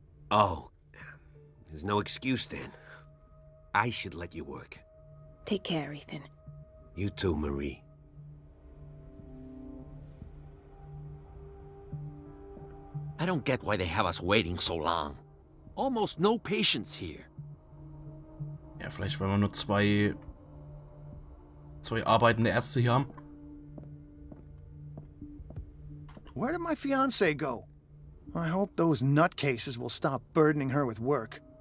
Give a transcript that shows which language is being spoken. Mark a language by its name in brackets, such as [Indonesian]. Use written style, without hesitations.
[English] Oh, There's no excuse then. I should let you work. Take care, Ethan. You too, Marie. I don't get why they have us waiting so long. Almost no patients here. [German] Ja, vielleicht weil wir nur zwei arbeitende Ärzte hier haben. [English] Where did my fiancée go? I hope those nutcases will stop burdening her with work.